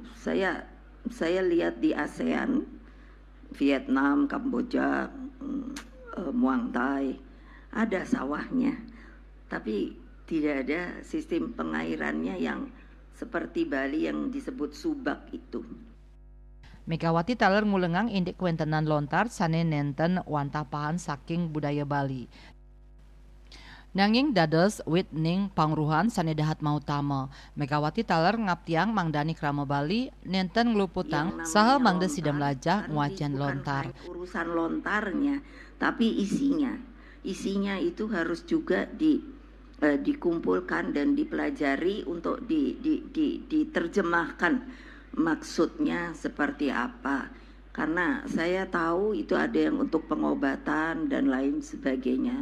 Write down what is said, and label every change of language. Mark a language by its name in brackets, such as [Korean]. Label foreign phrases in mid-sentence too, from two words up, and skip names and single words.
[Indonesian] Saya lihat di ASEAN, Vietnam, Kamboja, Muang Thai, ada sawahnya. Tapi tidak ada sistem pengairannya yang seperti Bali yang disebut Subak itu. [Balinese] Megawati taler ngulengang indik kuentenan lontar sane nenten wantah pahan saking budaya Bali. Nanging dados wit ning pangruhan sane dahat mautama. Megawati taler ngaptiang mangdani krama Bali nenten ngluputang saha mangde sidam lajah nguacan lontar. [Indonesian] Urusan lontarnya, tapi isinya itu harus juga dikumpulkan dan dipelajari untuk diterjemahkan maksudnya seperti apa. Karena saya tahu itu ada yang untuk pengobatan dan lain sebagainya.